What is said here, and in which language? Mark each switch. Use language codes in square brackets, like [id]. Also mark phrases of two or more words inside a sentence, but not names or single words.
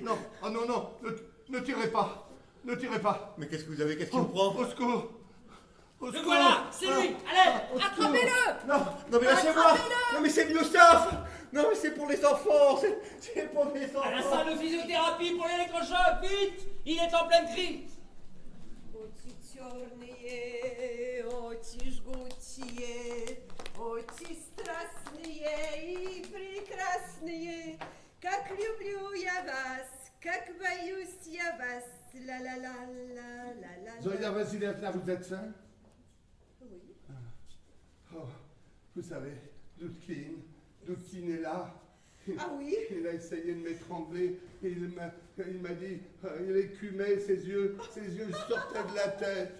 [fr] Non, oh non, non, ne tirez pas, ne tirez pas. Mais qu'est-ce que vous avez? Qu'est-ce qui vous prend? Au secours. Au Le secours. voilà, c'est lui. Allez, Au secours. Attrapez-le! Non, non mais lâchez-moi! Non mais c'est Miussoff! Non mais c'est pour les enfants! C'est pour les enfants! à la salle de physiothérapie pour l'électrochoc, vite. Il est en pleine crise. [ru] Очи черные, очи жгучие, очи страстные и прекрасные. Как люблю я вас, как боюсь я вас. La la la la la la. [fr] Zoïda Vasilievna, vous êtes sain? Oui. Oh, vous savez, Doudkine est là. Ah oui? Il a essayé de m'étrangler et il m'a dit, il écumait, ses yeux sortaient de la tête.